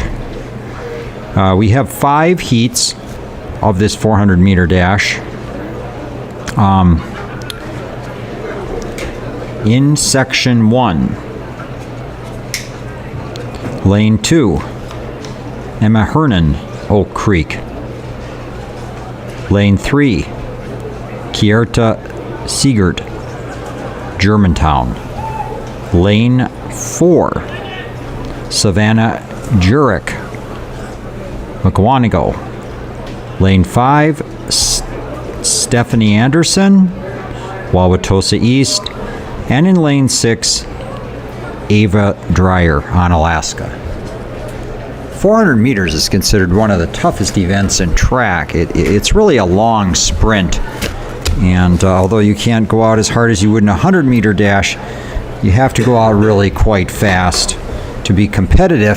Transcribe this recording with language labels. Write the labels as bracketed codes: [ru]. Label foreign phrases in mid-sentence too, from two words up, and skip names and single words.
[en] We have 5 heats of this 400-meter dash. In section 1, lane 2, Emma Hernan, Oak Creek. Lane 3, Kierta Siegert, Germantown. Lane 4, Savannah Jurek, McWanago. Lane 5, Stephanie Anderson, Wauwatosa East. And in lane 6, Ava Dreyer, Onalaska. 400 meters is considered one of the toughest events in track. It's really a long sprint. And although you can't go out as hard as you would in a 100-meter dash, you have to go out really quite fast to be competitive.